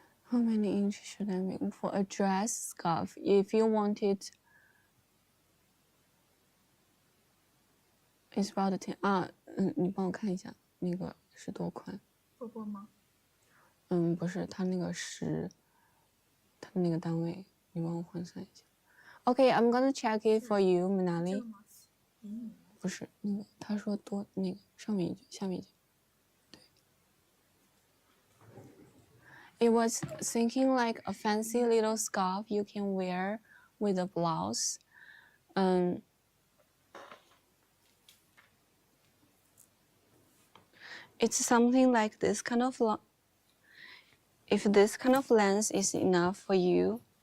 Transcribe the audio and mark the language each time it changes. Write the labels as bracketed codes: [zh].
[en] How many inch should I make for a dress scarf? If you want it, it's about 10 [zh] 啊，你帮我看一下那个是多宽？波波吗？不是，它那个是它的那个单位，你帮我换算一下。 [en] Okay, I'm gonna check it for you, Manali. [zh] 不是那个，他说多那个上面一句，下面一句。对。 [en] It was thinking like a fancy little scarf you can wear with a blouse. It's something like this kind of if this kind of length is enough for you.